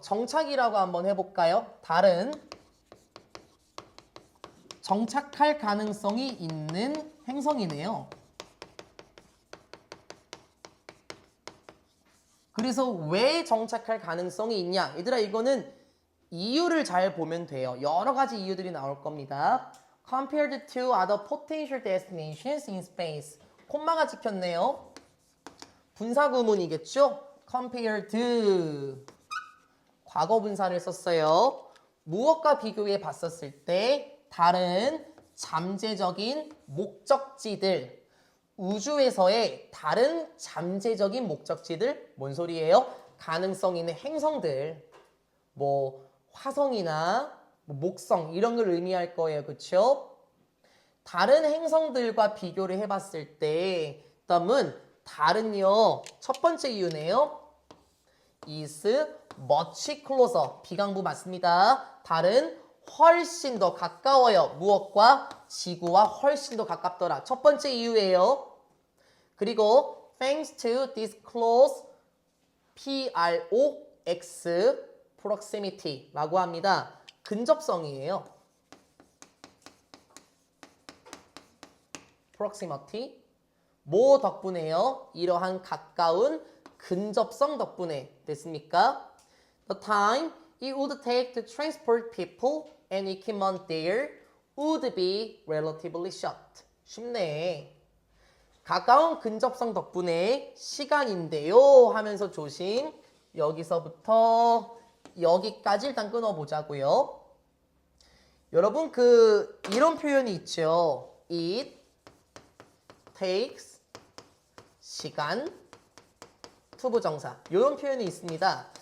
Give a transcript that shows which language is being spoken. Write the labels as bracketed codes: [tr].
[ko] 정착이라고 한번 해볼까요? 달은 정착할 가능성이 있는 행성이네요. 그래서 왜 정착할 가능성이 있냐? 얘들아 이거는 이유를 잘 보면 돼요. 여러 가지 이유들이 나올 겁니다. [en] Compared to other potential destinations in space. [ko] 콤마가 찍혔네요. 분사구문이겠죠? [en] Compared to. [ko] 과거 분사를 썼어요. 무엇과 비교해 봤었을 때 다른 잠재적인 목적지들 우주에서의 다른 잠재적인 목적지들 뭔 소리예요? 가능성 있는 행성들 뭐 화성이나 뭐 목성 이런 걸 의미할 거예요. 그렇죠? 다른 행성들과 비교를 해봤을 때 다음은 다른요. 첫 번째 이유네요. [en] is much closer. [ko] 비강부 맞습니다. 다른 훨씬 더 가까워요. 무엇과? 지구와 훨씬 더 가깝더라. 첫 번째 이유예요. 그리고 [en] thanks to this close [ko] PROX proximity라고 합니다. 근접성이에요. proximity 뭐 덕분에요? 이러한 가까운 근접성 덕분에 됐습니까? [en] The time it would take to transport people and equipment there would be relatively short. [ko] 쉽네. 가까운 근접성 덕분에 시간인데요 하면서 조심. 여기서부터 여기까지 일단 끊어보자고요. 여러분 그 이런 표현이 있죠. [en] It takes [ko] 시간 투부정사 이런 표현이 있습니다.